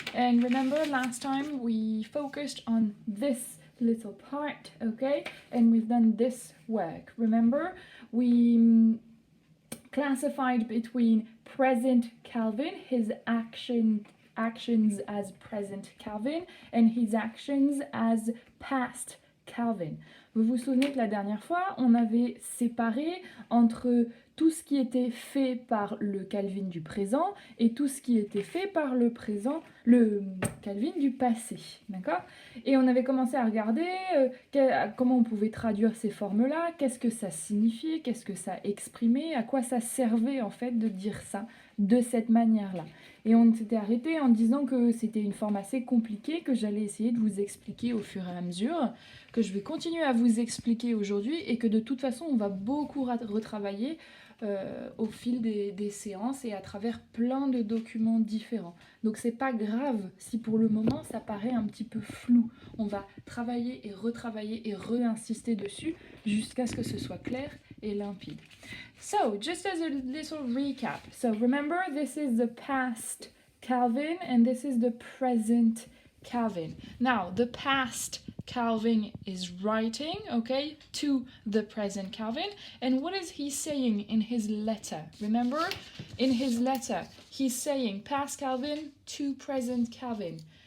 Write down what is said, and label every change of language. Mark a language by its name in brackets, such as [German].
[English] And remember, last time we focused on this little part, okay? And we've done this work. Remember, we classified between present Calvin, his actions as present Calvin, and his actions as past Calvin. [French] Vous vous souvenez que la dernière fois, on avait séparé entre tout ce qui était fait par le Calvin du présent et tout ce qui était fait par le Calvin du passé, d'accord? Et on avait commencé à regarder comment on pouvait traduire ces formes-là, qu'est-ce que ça signifiait, qu'est-ce que ça exprimait, à quoi ça servait en fait de dire ça de cette manière-là. Et on s'était arrêté en disant que c'était une forme assez compliquée, que j'allais essayer de vous expliquer au fur et à mesure, que je vais continuer à vous expliquer aujourd'hui et que de toute façon on va beaucoup retravailler au fil des séances et à travers plein de documents différents. Donc c'est pas grave si pour le moment ça paraît un petit peu flou. On va travailler et réinsister dessus jusqu'à ce que ce soit clair et limpide. [English] So, just as a little recap. So, remember, this is the past Calvin and this is the present Calvin. Now, the past Calvin is writing, okay, to the present Calvin. And what is he saying in his letter? Remember, in his letter, he's saying past Calvin to present Calvin.